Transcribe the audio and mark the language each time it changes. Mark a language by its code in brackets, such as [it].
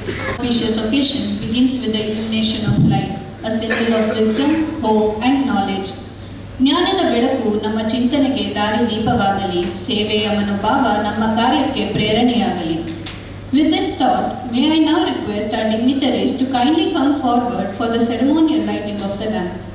[en] Auspicious occasion begins with the illumination of light, a symbol of wisdom, hope and knowledge. [kn] ಜ್ಞಾನದ ಬೆಳಕು ನಮ್ಮ ಚಿಂತನೆಗೆ ದಾರಿ ದೀಪವಾಗಲಿ, ಸೇವೆಯ ಮನೋಭಾವ ನಮ್ಮ ಕಾರ್ಯಕ್ಕೆ ಪ್ರೇರಣೆಯಾಗಲಿ. [en] With this thought, may I now request our dignitaries to kindly come forward for the ceremonial lighting of the lamp.